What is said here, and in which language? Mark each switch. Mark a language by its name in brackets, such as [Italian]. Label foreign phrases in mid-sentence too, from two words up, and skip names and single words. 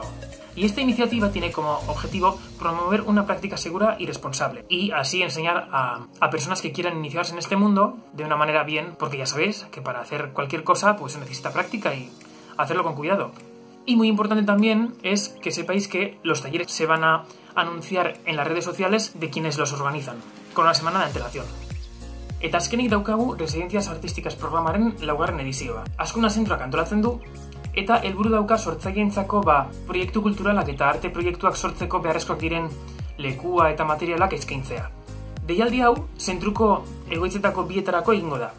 [Spanish] Y esta iniciativa tiene como objetivo promover una práctica segura y responsable y así enseñar a personas que quieran iniciarse en este mundo de una manera bien, porque ya sabéis que para hacer cualquier cosa pues se necesita práctica y hacerlo con cuidado. Y muy importante también es que sepáis que los talleres se van a anunciar en las redes sociales de quienes los organizan, con una semana de antelación. [Basque] Eta azkenik daukagu Residencias Artísticas programaren 2. edizioa. Azkuna zentroak antolatzen du, eta helburu dauka sortzaileentzako proiektu kulturalak eta arte proiektuak sortzeko beharrezkoak diren lekua eta materialak eskaintzea. Deialdi hau, zentruko egoitzetako bietarako egingo da.